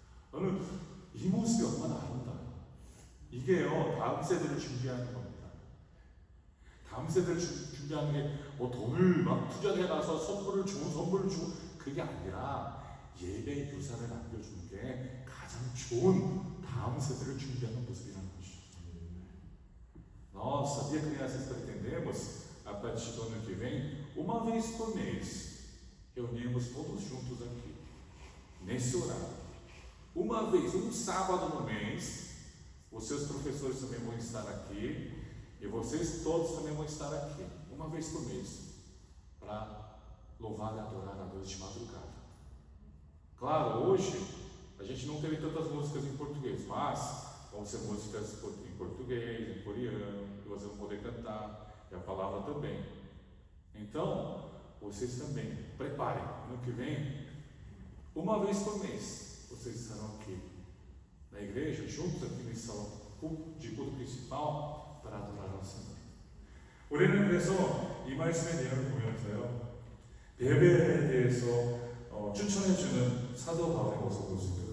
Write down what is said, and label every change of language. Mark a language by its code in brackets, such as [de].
[ko] 저는 이 모습이 얼마나 아름다워요. 이게요, 다음 세대를 준비하는 겁니다. 다음 세대를 준비하는 게 뭐 돈을 막 투자해놔서 좋은 선물을 주고 그게 아니라 예배 유산을 남겨주는 게 가장 좋은 다음 세대를 준비하는 모습이라는 것이죠. [pt] Nós, sabia que nessas pretendemos, a partir do ano que vem, uma vez por mês, reunimos todos juntos aqui, nesse horário. Uma vez, um sábado no mês, os seus professores também vão estar aqui, e vocês todos também vão estar aqui, uma vez por mês, para louvar e adorar a Deus de madrugada. Claro, hoje a gente não teve tantas músicas em português, mas vão ser músicas em português, em coreano, que vocês vão poder cantar, e a palavra também. Então, vocês também preparem, ano que vem, uma vez por mês, vocês estarão aqui na igreja, juntos aqui nesse salão de culto principal, para adorar ao Senhor. [ko] 우리는 그래서 이 말씀의 내용을 보면서요, 예배에 대해서 추천해주는 사도 바울의 모습을 볼 수 있어요.